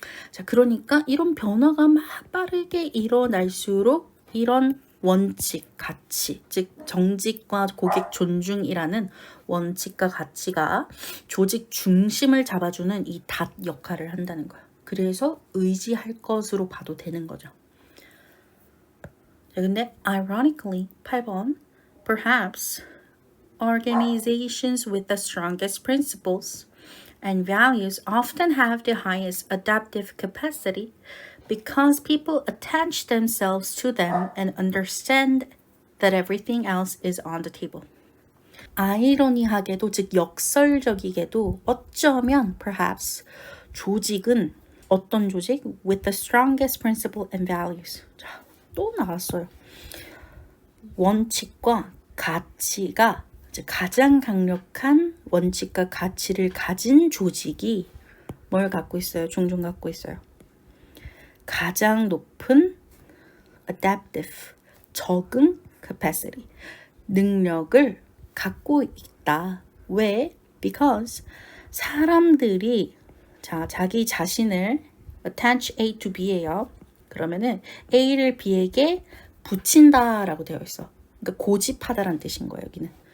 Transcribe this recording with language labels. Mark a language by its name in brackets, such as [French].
[Korean] 자, 그러니까 이런 변화가 막 빠르게 일어날수록 이런 원칙, 가치, 즉 정직과 고객 존중이라는 원칙과 가치가 조직 중심을 잡아주는 이 닷 역할을 한다는 거야. 그래서 의지할 것으로 봐도 되는 거죠. 자, 근데 [English] ironically 8번 perhaps organizations with the strongest principles and values often have the highest adaptive capacity because people attach themselves to them and understand that everything else is on the table. [Korean] 아이러니하게도, 즉 역설적이게도 어쩌면 perhaps 조직은 어떤 조직? [English] With the strongest principle and values. [Korean] 자, 또 나왔어요. 원칙과 가치가 가장 강력한 원칙과 가치를 가진 조직이 뭘 갖고 있어요? 종종 갖고 있어요. 가장 높은 adaptive, 적응 capacity, 능력을 갖고 있다. 왜? Because 사람들이 자기 자신을 [English] attach A to B [Korean] 예요. 그러면은 A를 B에게 붙인다라고 되어 있어. 그러니까 고집하다라는 뜻인 거예요, 여기는.